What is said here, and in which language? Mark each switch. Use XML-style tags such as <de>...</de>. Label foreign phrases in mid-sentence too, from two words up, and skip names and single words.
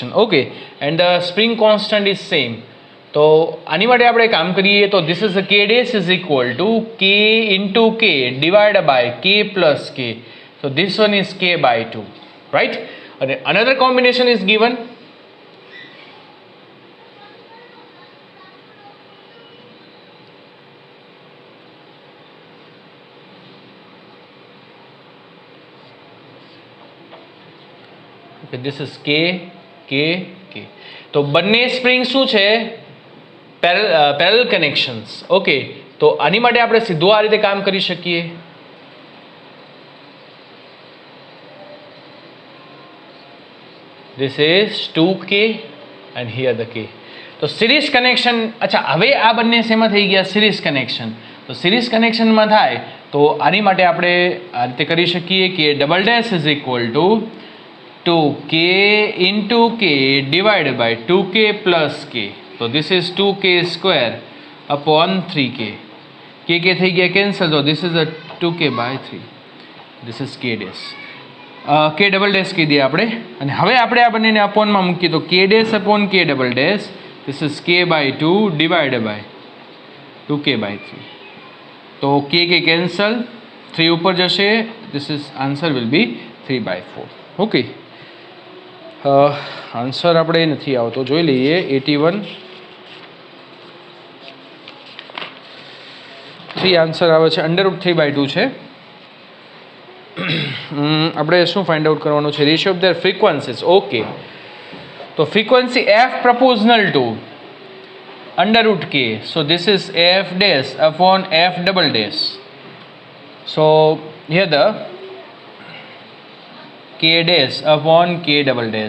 <en>Okay, and the spring constant is same.</en> <gu>તો આની માટે આપણે કામ કરીએ તો</gu> <en>this is a k dash is equal to k into k divided by k plus k. So this one is k by 2, right? And another combination is given. Okay, this is k k k.</en> <gu>તો બંને સ્પ્રિંગ શું છે?</gu> <en>parallel connections.</en> <gu>ઓકે, તો આની માટે આપણે સીધું આ રીતે કામ કરી શકીએ.</gu> <en>This is 2k and here the k.</en> <gu>તો</gu> <en>series connection,</en> <gu>અચ્છા હવે આ બંને શેમાં થઈ ગયા?</gu> <en>series connection.</en> <gu>તો સિરીઝ કનેક્શનમાં થાય તો આની માટે આપણે આ રીતે કરી શકીએ કે</gu> <en>double dash is equal to 2k into k divided by 2k plus k. So this is 2k square upon 3k. k</en> <gu>થઈ ગયા</gu> <en>cancel, so this is a 2k by 3. This is k dash. k double dash</en> <gu>કીધી આપણે, અને હવે આપણે આ બંનેને અપોનમાં મૂકીએ તો</gu> <en>k dash upon k double dash. This is k by 2 divided by 2k by 3.</en> <gu>તો k cancel, 3 ઉપર જશે.</gu> <en>This is answer will be 3 by 4.</en> <gu>Okay. આન્સર આપણે નથી આવતો, જોઈ લઈએ. 81 3 આન્સર આવે છે, √3/2 છે. આપણે શું</gu> <en>find out</en> <gu>કરવાનું છે?</gu> <en>ratio of their frequencies. okay, તો ફ્રીક્વન્સી f proportional to √k. So this is f dash upon f double dash. So here the k dash upon k double dash.</en>